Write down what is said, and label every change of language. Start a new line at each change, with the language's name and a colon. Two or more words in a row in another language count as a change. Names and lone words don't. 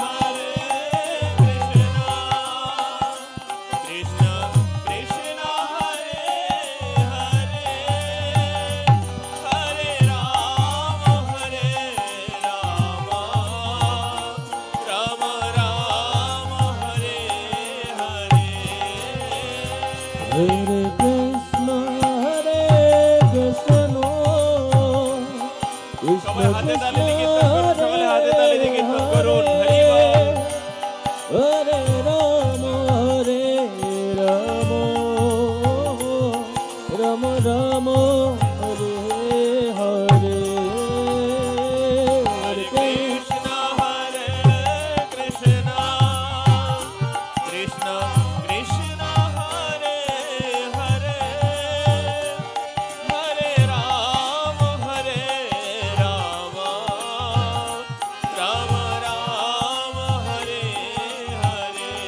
Sanskrit: Krishna Krishna Hare Hare, Hare Rama, Hare Rama, Rama Rama, Hare Hare. Hare Krishna, Hare Krishna,
Bangla: সবাই হাতে তালি দিয়ে কীর্তন করুন, সকলে হাতে তালি দিয়ে কীর্তন করুন। হরি বল।
Sanskrit: Hare Rama, Hare Rama, Rama Rama, Hare Hare, Hare Hare Krishna, Hare Krishna, Krishna Krishna, Hare Hare, Hare Rama, Hare Rama, Rama Rama, Hare Hare.